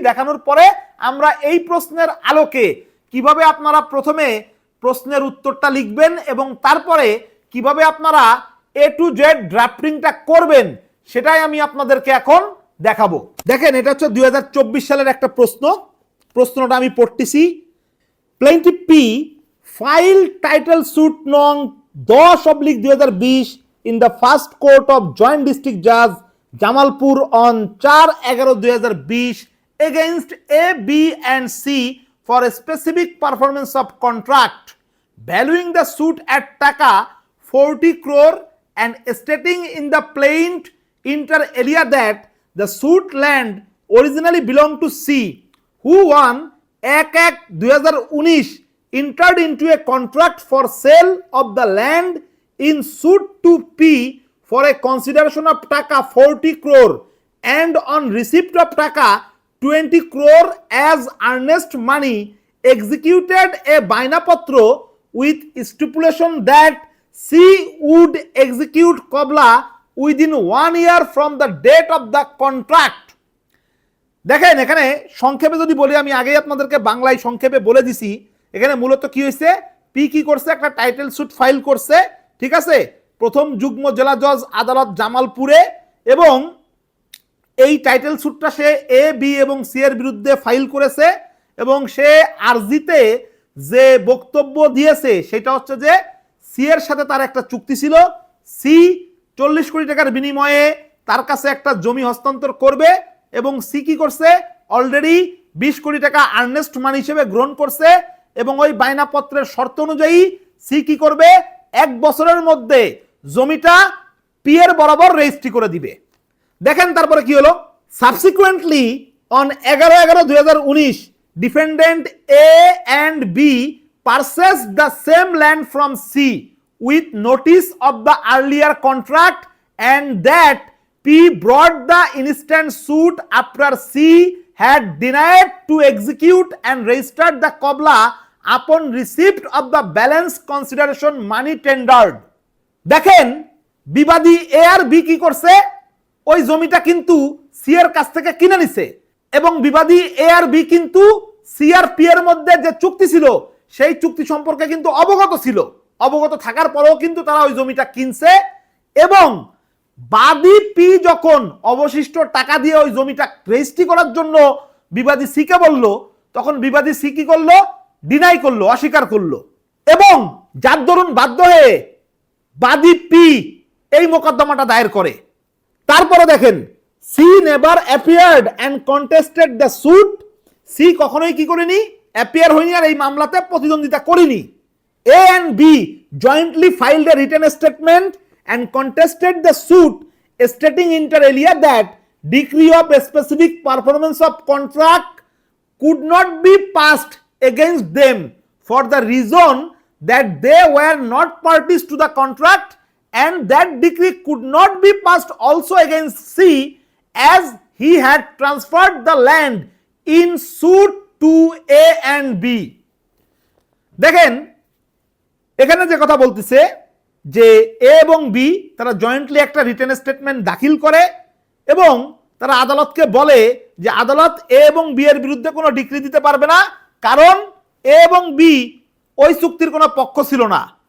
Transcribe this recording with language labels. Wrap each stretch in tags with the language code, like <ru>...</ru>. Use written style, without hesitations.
<bn>দেখানোর পরে আমরা এই প্রশ্নের আলোকে কিভাবে আপনারা প্রথমে প্রশ্নের উত্তরটা লিখবেন এবং তারপরে কিভাবে আপনারা এ টু জেড ড্রাফটিংটা করবেন সেটাই আমি আপনাদেরকে এখন দেখাবো। দেখেন এটা হচ্ছে 2024 সালের একটা প্রশ্ন। প্রশ্নটা আমি পড়তেছি।</bn> <en>Plaintiff P file title suit নং 10/2020 in the first court of Joint District Judge Jamalpur on 4/11/2020 against A, B and C for a specific performance of contract valuing the suit at taka 40 crore and stating in the plaint inter alia that the suit land originally belonged to C, who on 1/1/2019 entered into a contract for sale of the land in suit to P for a consideration of taka 40 crore and on receipt of taka 20 crore as earnest money executed a bainapatro with stipulation that C would execute Qobla within 1 year from the date of the contract.</en> <bn>দেখেন এখানে সংক্ষেপে যদি বলি, আমি আগেই আপনাদেরকে বাংলায় সংক্ষেপে বলে দিছি। এখানে মূলত কি হয়েছে, পি কি করছে, একটা টাইটেল স্যুট ফাইল করছে, ঠিক আছে, প্রথম যুগ্ম জেলা জজ আদালত জামালপুরে, এবং এই টাইটেল স্যুটটা সে এ, বি এবং সি এর বিরুদ্ধে ফাইল করেছে এবং সে আরজিতে যে বক্তব্য দিয়েছে সেটা হচ্ছে যে সি এর সাথে তার একটা চুক্তি ছিল, সি 40 কোটি টাকার বিনিময়ে তার কাছে একটা জমি হস্তান্তর করবে এবং সি কি করছে, অলরেডি 20 কোটি টাকা আর্নেস্ট মানি হিসেবে গ্রহণ করছে এবং ওই বায়নাপত্রের শর্ত অনুযায়ী সি কি করবে, 1 বছরের মধ্যে জমিটা পি এর বরাবর রেজিস্ট্রি করে দিবে। দেখেন তারপরে কি হলো,</bn> <en>Subsequently on 11/11/2019 defendant A and B purchased the same land from C with notice of the earlier contract and that P brought the instant suit after C had denied to execute and registered the Qobla upon receipt of the balance consideration money tendered.</en> <bn>দেখেন বিবাদী এ আর B কি করছে, ওই জমিটা কিন্তু C এর কাছ থেকে কিনে নিছে এবং বিবাদী এ আর বি কিন্তু সি আর পি এর মধ্যে যে চুক্তি ছিল সেই চুক্তি সম্পর্কে কিন্তু অবগত ছিল, অবগত থাকার পরেও কিন্তু তারা ওই জমিটা কিনছে এবং বাদী পি যখন অবশিষ্ট টাকা দিয়ে ওই জমিটা রেজিস্ট্রি করার জন্য বিবাদী সি কে বলল, তখন বিবাদী সি কি করলো, ডিনাই করলো, অস্বীকার করলো এবং যার দরুন বাধ্য হয়ে বাদী পি এই মোকদ্দমাটা দায়ের করে। তারপরে দেখেন</bn> <en>C never appeared and contested the suit,</en> <bn>C কখনোই কি করেনি, অ্যাপিয়ার হয়নি আর এই মামলাতে প্রতিদ্বন্দ্বিতা করেনি।</bn> <en>A and B jointly filed a written statement and contested the suit stating inter alia that decree of a specific performance of contract could not be passed against them for the reason that they were not parties to the contract and that decree could not be passed also against C as he had transferred the land in suit to A and B।</en> <bn>দেখেন এখানে যে কথা বলতেছে যে এ এবং B তারা jointly একটা written statement দাখিল করে এবং তারা আদালতকে বলে যে আদালত এ এবং বি এর বিরুদ্ধে কোনো ডিক্রি দিতে পারবে না, কারণ এ এবং বি ওই চুক্তির কোনো পক্ষ ছিল না।</bn>